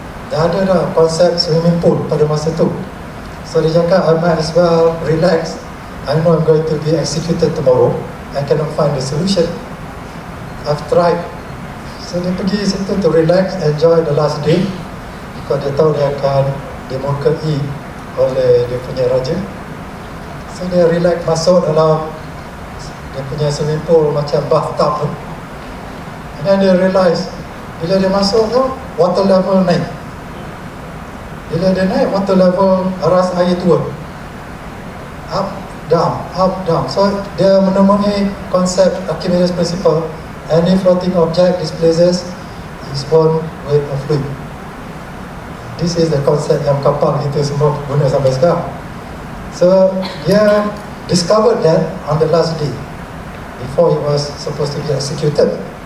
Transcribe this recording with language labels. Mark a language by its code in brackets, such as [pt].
[ms] Dah ada dah konsep swimming pool pada masa tu. So dia cakap, [en] I might as well relax. I know I'm going to be executed tomorrow. I cannot find the solution. I've tried. [ms] So dia pergi situ [en] to relax, enjoy the last day. [ms] Because dia tahu dia akan dimurkai oleh dia punya raja. So dia relax, masuk dalam dia punya swimming pool macam bathtub tu. [en] And then [ms] dia realise, bila dia masuk tu, water level naik. Bila dia naik, water level, aras air turun. [en] Up, down. [ms] So dia menemui konsep Archimedes principle. [en] Any floating object displaces is born with a fluid. This is the concept [ms] yang kapal kita semua guna sampai sekarang. [en] So dia discovered that on the last day before he was supposed to be executed.